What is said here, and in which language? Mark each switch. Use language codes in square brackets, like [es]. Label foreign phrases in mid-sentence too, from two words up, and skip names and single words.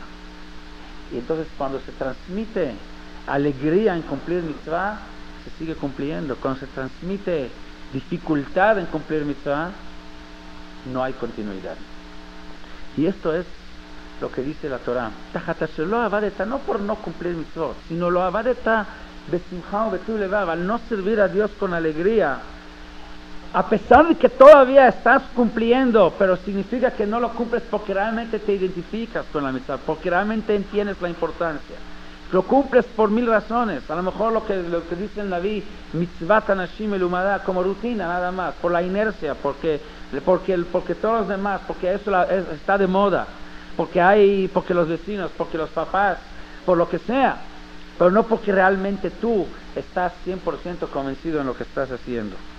[es] Y entonces cuando se transmite alegría en cumplir mitzvah, se sigue cumpliendo. Cuando se transmite dificultad en cumplir mitzvah, no hay continuidad. Y esto es lo que dice la Torah: no por no cumplir mitzvot, sino [he] לא עבדת בשמחה בטוב לבב, [es] al no servir a Dios con alegría, a pesar de que todavía estás cumpliendo, pero significa que no lo cumples porque realmente te identificas con la mitzvah, porque realmente entiendes la importancia. Lo cumples por 1000 razones, a lo mejor lo que dice el Naví, [he] מצוות אנשים מלומדה, [es] como rutina nada más, por la inercia, porque todos los demás, porque eso está de moda, porque los vecinos, porque los papás, por lo que sea, pero no porque realmente tú estás 100% convencido en lo que estás haciendo.